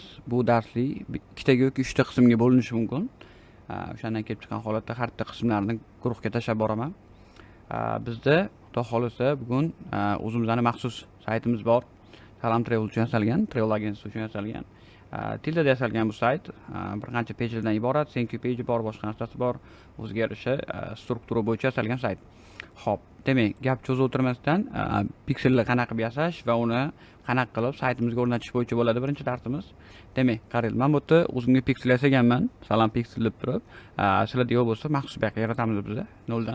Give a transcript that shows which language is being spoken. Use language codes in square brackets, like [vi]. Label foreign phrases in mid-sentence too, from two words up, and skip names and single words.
[uz] Bu darslik ikkitaga yoki 3ta qismga bo'linishi mumkin. O'shandan kelib chiqqan holatda har bitta qismlarni guruhga tashlab boraman. Bizda xudo xolisa bugun o'zimizning maxsus saytimiz bor. Salam Travel uchun yasalgan, [en] Travel Agency [uz] uchun yasalgan. Tildada yasalgan bu sayt bir qancha pejlardan iborat, [en] thank you page [uz] bor, boshqa narsasi bor. O'ziga yarasha struktura bo'yicha yasalgan sayt. Xo'p, demak, gap cho'zib o'tirmasdan pikselni qanaqa qilib yasash va uni qanaqa qilib saytimizga o'rnatish bo'yicha bo'ladi birinchi darsimiz. Demak, qaranglar, men bu yerda o'zimga piksel yasaganman. Salam piksel deb turib, sizlarda yo'q bo'lsa maxsus bu yoqqa yaratamiz biz noldan.